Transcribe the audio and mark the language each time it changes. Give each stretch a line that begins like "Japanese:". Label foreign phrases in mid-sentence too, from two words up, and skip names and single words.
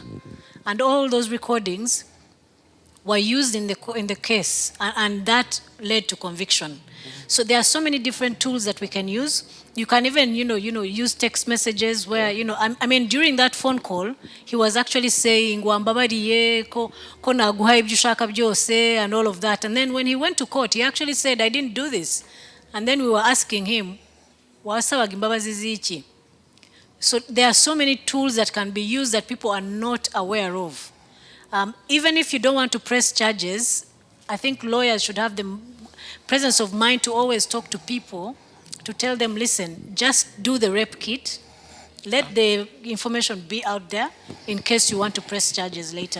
English: And all those recordings were used in the case, and that led to conviction. So there are so many different tools that we can use. You can even, use text messages where, I mean, during that phone call, he was actually saying,
Kinyarwanda: "Wambabariye ko naguha ibyo ushaka byose,"
English: and all of that. And then when he went to court, he actually said, "I didn't do this." And then we were asking him,
Kinyarwanda: "Wasabaga imbabazi ziki?"
English: So there are so many tools that can be used that people are not aware of. Even if you don't want to press charges, I think lawyers should have the presence of mind to always talk to people, to tell them, listen, just do the rape kit, let the information be out there in case you want to press charges later.